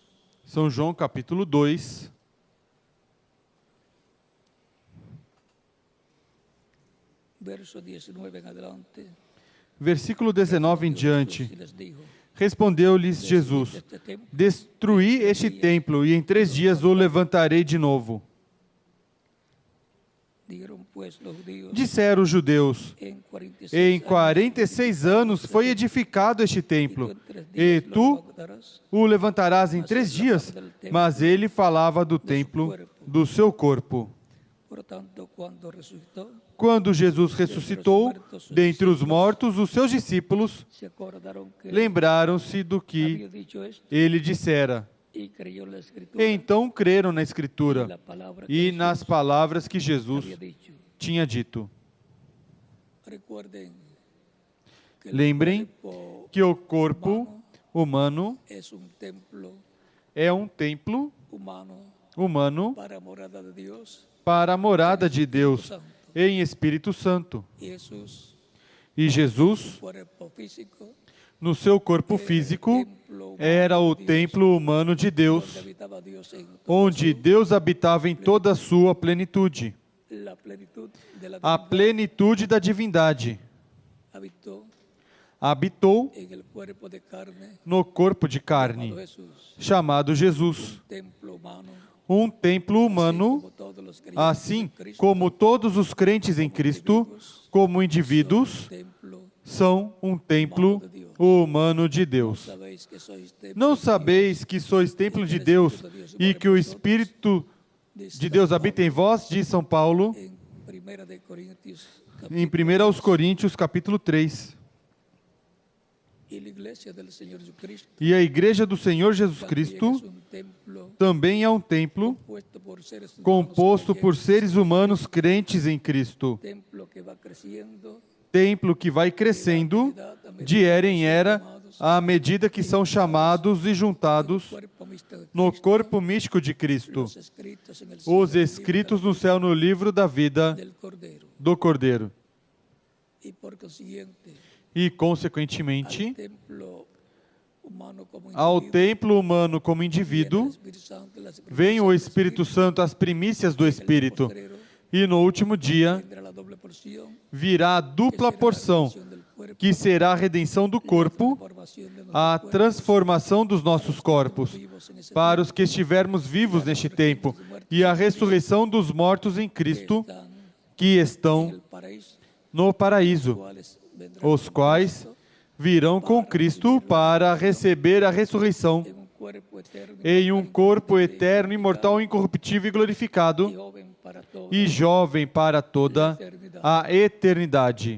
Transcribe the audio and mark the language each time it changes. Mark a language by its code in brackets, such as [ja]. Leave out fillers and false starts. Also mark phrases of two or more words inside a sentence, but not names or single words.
[pt] São João capítulo 2, [es] verso 19 en adelante. [pt] versículo 19 em diante. [es] Y les dijo, [pt] Respondeu-lhes Jesus: [es] este templo [pt] Destruí este templo e em 3 dias o levantarei de novo. [es] dijeron pues los judíos, [pt] Disseram os judeus: [es] en 46 [pt] Em [es] años, [pt] 46 anos foi edificado este [es] y tú [pt] templo, [es] en 3 [pt] e [es] días lo [pt] tu [es] levantarás. [pt] o levantarás em 3 dias. Mas ele falava do templo do seu corpo. [es] Por tanto, cuando resucitó, [pt] Quando Jesus ressuscitou dentre os mortos, os seus discípulos [es] se acordaron que [pt] lembraram-se do que [es] había dicho esto [pt] ele dissera. [es] y creyó la escritura [pt] Então creram na [es] y [pt] Escritura [es] la palabra que [pt] e nas palavras que Jesus [es] había dicho. [pt] tinha dito. [es] Recuerden que [pt] Lembrem [es] el cuerpo [pt] que o corpo humano [es] es un templo [pt] é um templo humano para a morada de Dios para a morada de Deus [es] Santo. [pt] em Espírito Santo. [es] Y Jesús, [pt] E Jesus, [es] cuerpo físico, [pt] no seu corpo físico, era o templo humano de [es] donde [pt] Deus, [es] habitaba Dios en toda [pt] onde Deus habitava em toda a sua plenitude. [es] la plenitud de la [pt] A [es] divinidad [pt] plenitude da divindade [es] habitó [pt] habitou [es] en el cuerpo de carne [pt] no corpo de [es] llamado [pt] carne, [es] Jesús, [pt] chamado Jesus. [es] templo humano, [pt] Um templo humano, [es] como todos los creyentes [pt] assim [es] en Cristo, [pt] como todos os crentes em Cristo, como indivíduos, [es] templo. [pt] são um templo humano de Deus. [es] Sabéis que sois templo [pt] Não [es] de [pt] sabeis que sois templo de Deus e que o Espírito [es] Dios, [pt] de Deus habita em vós, diz São Paulo, [es] en Primera de Corintios, [pt] em 1 aos Coríntios, [es] capítulo 3. y la iglesia del Señor Jesucristo [pt] E a igreja do Senhor Jesus [es] también [pt] Cristo [es] es un templo [pt] também é um templo [es] compuesto por seres humanos [pt] composto por [es] creyentes, [pt] seres humanos crentes em Cristo. [es] templo que va creciendo [pt] Templo que vai crescendo de era em era à medida que são chamados e juntados [es] cuerpo místico de [pt] no [es] Cristo, [pt] corpo místico de Cristo, [es] los escritos en el [pt] os [es] cielo, [pt] escritos no céu no livro da vida [es] del Cordero, [pt] do Cordeiro. [es] y por consiguiente [pt] E, [es] al [pt] consequentemente, [es] templo humano como [pt] ao [es] individuo, [pt] templo humano como [es] viene el [pt] indivíduo, [es] Espíritu Santo, las [pt] vem o [es] primicias del [pt] Espírito Santo, as primícias do [es] y en el [pt] Espírito. [es] postrero [pt] E no último dia [es] vendrá la doble porción, [pt] virá a dupla porção, que será a redenção do corpo, a transformação dos nossos corpos, para os que estivermos vivos neste tempo, e a ressurreição dos mortos em Cristo, que estão no paraíso, os quais virão com Cristo para receber a ressurreição em um corpo eterno, imortal, incorruptível e glorificado, e jovem para toda à eternidade.